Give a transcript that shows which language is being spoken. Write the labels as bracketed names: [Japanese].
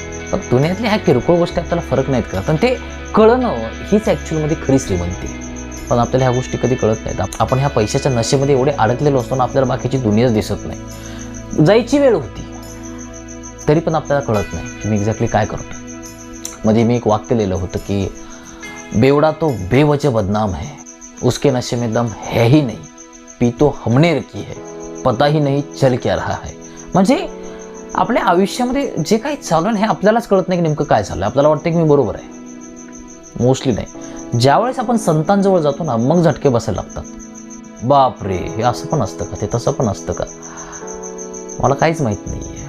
[Marathi] पण दुनियातल्या ह्या किरकोळ गोष्टी आपल्याला फरक नाहीत करत. आणि ते कळणं हीच ॲक्च्युअलमध्ये खरी श्रीमंती. पण आपल्याला ह्या गोष्टी कधी कळत नाहीत. आपण ह्या पैशाच्या नशेमध्ये एवढे अडकलेलो असतो ना, आपल्याला बाकीची दुनियाच दिसत नाही. जायची वेळ होती तरी पण आपल्याला कळत नाही की मी एक्झॅक्टली काय करतो. मध्ये मी एक वाक्य लिहिलं होतं की [Hindi] बेवडा तो बेवजह बदनाम है, उसके नशे में दम है ही नहीं, पी तो हमने रखी है, पता ही नहीं चल क्या रहा है. [Marathi] म्हणजे आपल्या आयुष्यामध्ये जे काही चालू आहे हे आपल्यालाच कळत नाही की नेमकं काय चाललं आहे. आपल्याला वाटतं की मी बरोबर आहे, मोस्टली नाही. ज्यावेळेस आपण संतांजवळ जातो ना, मग झटके बसायला लागतात. बापरे, हे असं पण असतं का, ते तसं पण असतं का, मला काहीच माहीत नाही आहे.